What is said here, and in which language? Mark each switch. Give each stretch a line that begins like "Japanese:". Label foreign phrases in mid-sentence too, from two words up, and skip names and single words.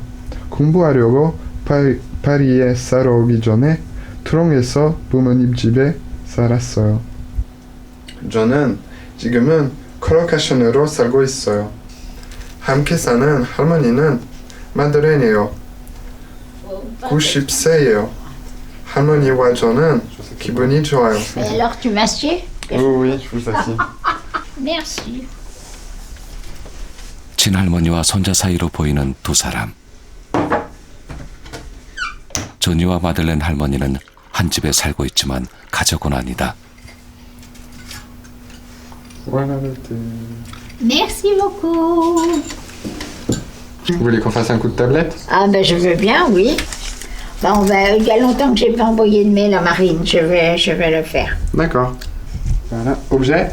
Korean: 공부하려고 파리에 살아 오기 전에 트롱에서 부모님 집에 살았어요. 저는 지금은 컬러카션으로 살고 있어요. 함께 사는 할머니는 마드레네요. 90세예요. 할머니와 저는 기분이 좋아요.
French: Alors tu m'assieds? Oui, je vous assieds. Merci.
Korean: 친할머니와 손자 사이로 보이는 두 사람. 조니와 마들렌 할머니는 한 집에 살고 있지만 가족은 아니다.
French: Merci beaucoup. Vous voulez qu'on fasse un coup de tablette? Ah ben je veux bien, oui. Ben, il y a longtemps que j'ai pas envoyé de mail à Marine, je vais le faire. D'accord. Voilà. Objet?